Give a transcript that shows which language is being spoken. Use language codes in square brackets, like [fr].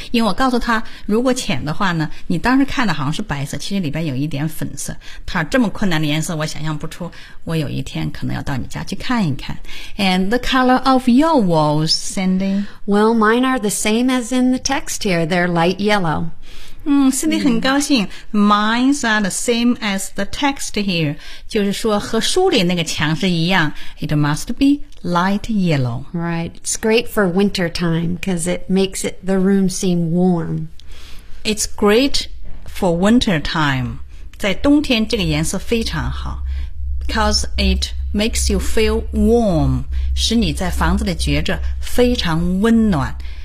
[zh] 因为我告诉他，如果浅的话呢，你当时看的好像是白色，其实里边有一点粉色。他这么困难的颜色，我想象不出。我有一天可能要到你家去看一看。 [en] And the color of your walls, Cindy? Well, mine are the same as in the text here. They're light yellow. Cindy [zh] 很高兴、 [en] Mines are the same as the text here. [zh] 就是说和书里那个墙是一样。 [en] It must be light yellow. Right. It's great for winter time because it makes it, the room seem warm. It's great for winter time. [zh] 在冬天这个颜色非常好。 [en] Because it makes you feel warm. [zh] 使你在房子里觉着非常温暖。